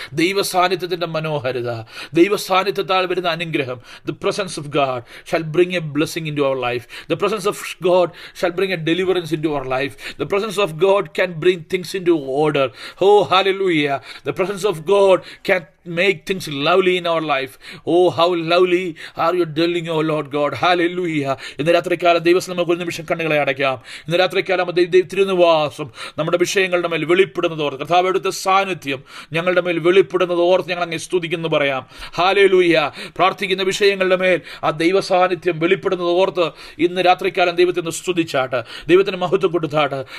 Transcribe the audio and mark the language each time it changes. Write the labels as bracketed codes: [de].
[ml] ദൈവ സാന്നിധ്യത്തിൻ്റെ മനോഹാരിത, ദൈവ സാന്നിധ്യത്താൽ വരുന്ന അനുഗ്രഹം. [en] The presence of God shall bring a blessing into our life. The presence of God shall bring a deliverance into our life. The presence of God can bring things into order. [ml] Oh, hallelujah, [en] The presence of God can make things lovely in our life. Oh, how lovely are you dwelling, oh Lord God. Hallelujah. [ml] ഇന്ന് രാത്രികാലം ദൈവം നമുക്ക് ഒരു നിമിഷം കണ്ണുകളെ അടയ്ക്കാം. ഇന്ന് രാത്രികാലം തിരുനിവാസം നമ്മുടെ വിഷയങ്ങളുടെ മേൽ വെളിപ്പെടുന്നത് ഓർത്ത്, കർത്താവ് എടുത്ത സാന്നിധ്യം ഞങ്ങളുടെ മേൽ വെളിപ്പെടുന്നത് ഓർത്ത് ഞങ്ങൾ അങ്ങ് സ്തുതിക്കുന്നു പറയാം. ഹല്ലേലൂയ. പ്രാർത്ഥിക്കുന്ന വിഷയങ്ങളുടെ മേൽ ആ ദൈവ സാന്നിധ്യം വെളിപ്പെടുന്നത് ഓർത്ത് ഇന്ന് രാത്രികാലം ദൈവത്തിന് സ്തുതിച്ചാട്ട്, ദൈവത്തിന് മഹത്വം കൊടുത്താട്ട്.